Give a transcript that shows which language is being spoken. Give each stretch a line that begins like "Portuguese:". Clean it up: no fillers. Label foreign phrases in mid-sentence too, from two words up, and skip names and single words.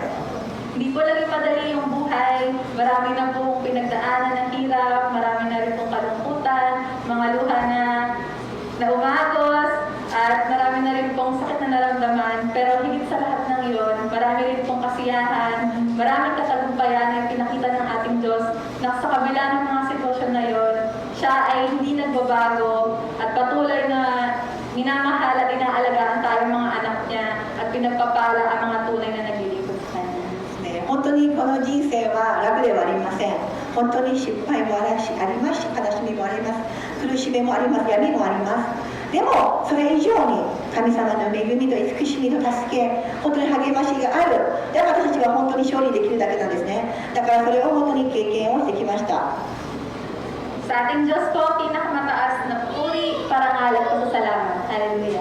Filipino: Hindi po lagi madali yung buhay. Marami na pong pinagdaanan ng hirap, marami na rin pong kalungkutan, mga luha na umagos, at marami na rin pong sakit na naramdaman. Pero higit sa lahat ng iyon, marami rin pong kasiyahan, maraming katagumpayan na pinakita ng ating Diyos na sa kabila ng mga sitwasyon na iyon, siya ay hindi nagbabago at patuloy na minamahal at inaalagaan tayong mga anak niya at pinagpapala ang mga tunay na naglilingkod sa kanya.
Japanese: 本当にこの人生は楽ではありません。本当に失敗もありますし、悲しみもあります。苦しみもあります。闇もあります。でもそれ以上に神様の恵みと慈しみと助け、本当に励ましがある。だから私たちは本当に勝利できるだけなんですね。だからそれを本当に経験をしてきました。
Filipino: Sa ating Diyos po, pinakamataas na puri, parangal at pasasalamat. Hallelujah.